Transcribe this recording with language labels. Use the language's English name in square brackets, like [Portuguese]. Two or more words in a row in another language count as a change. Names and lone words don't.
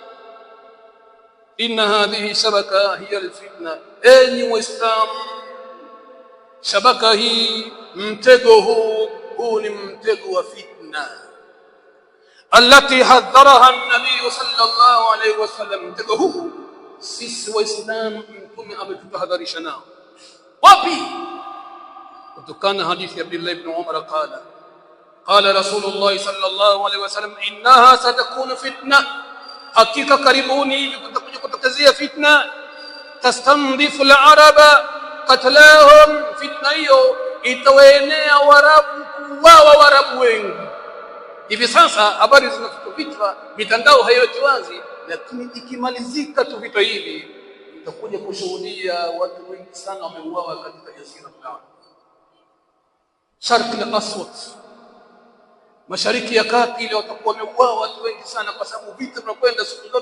[Arabic] إن هذه شبكة هي الفتنة, [Swahili] enyi Waislamu, shabaka hii, mtego huu ni mtego wa fitna, [Arabic] التي حذرها النبي صلى الله عليه وسلم. [Swahili] Mtego huu sisi Waislamu mtume ametutahadharisha nao. Wapi? kutokana hadithi ya Abdullah ibn Umar, [Arabic] قال رسول الله صلى الله عليه وسلم, إنها ستكون فتنة, [Swahili] hakika karibuni hivi kutakuja kutokezea fitna, [Arabic] تستنظف العرب قتلاهم, [Swahili] fitna hiyo itawaenea warabu, kuwawa warabu wengi. Hivi sasa habari zinatupitwa, mitandao haiweki wazi, lakini ikimalizika tu vita hivi utakuja kushuhudia watu wengi sana wameuawa katika jazira fulani, Sharq al-Aswad, Mashariki ya Kati, ile watakuwa wameuawa watu wengi sana, kwa sababu vita vinakwenda siku zote.